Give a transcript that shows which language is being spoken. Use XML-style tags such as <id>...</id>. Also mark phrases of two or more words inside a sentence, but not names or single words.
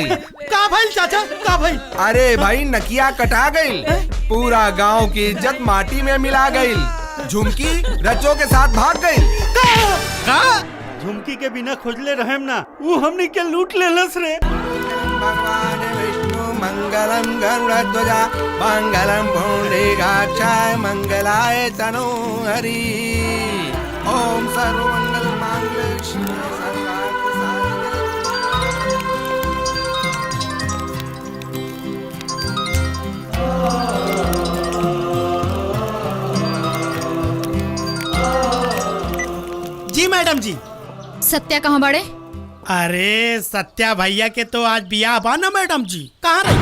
<bho>का भइल चाचा, का भइल? अरे भाई नकिया कटा गइल, पूरा गांव की इज्जत माटी में मिला गइल। झुमकी रचो के साथ भाग गइल। का झुमकी के बिना खोजले रहेम ना, वो हमनी के लूट लेलस रे।</bho> <sa>भगवान विष्णु मंगलम गरुड़ध्वजा मंगलम पुंडरीकाक्षाय मंगलाय तनोहरि। ओम सर्वमंगल मांगल्ये शिवे सर्वार्थ साधिके।</sa> <bho>जी मैडम जी। सत्या कहाँ बड़े? अरे सत्या भैया के तो आज बियाह बा ना मैडम जी, कहाँ रही?</bho>